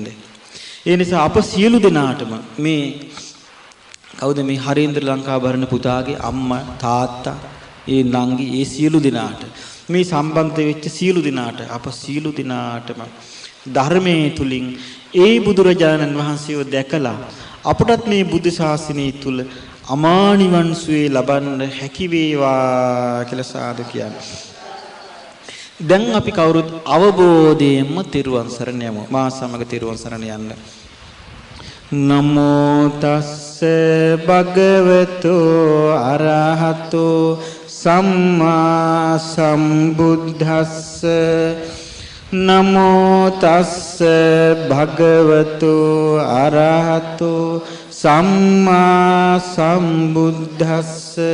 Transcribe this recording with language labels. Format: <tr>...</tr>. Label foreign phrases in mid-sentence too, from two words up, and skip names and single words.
<si>ඒ නිසා අප සියලු දෙනාටම මේ කවුද මේ හරේන්ද්‍ර ලංකාභරණ පුතාගේ අම්මා තාත්තා ඒ නංගි ඒ සියලු දෙනාට මේ සම්බන්ධ වෙච්ච සියලු දෙනාට අප සියලු දෙනාටම ධර්මයේ තුලින් ඒ බුදුරජාණන් වහන්සේව දැකලා අපටත් මේ බුද්ධ ශාසනය තුල අමා නිවන් සුවේ ලබන්න හැකි වේවා කියලා සාදු කියන්නේ. දැන් අපි කවුරුත් අවබෝධයෙන්ම තෙරුවන් සරණ යමු. මා සමග තෙරුවන් සරණ යන්න.</si> <pi>නමෝ තස්ස භගවතු අරහතෝ සම්මා සම්බුද්දස්ස නමෝ තස්ස භගවතු අරහතෝ සම්මා සම්බුද්දස්ස</pi>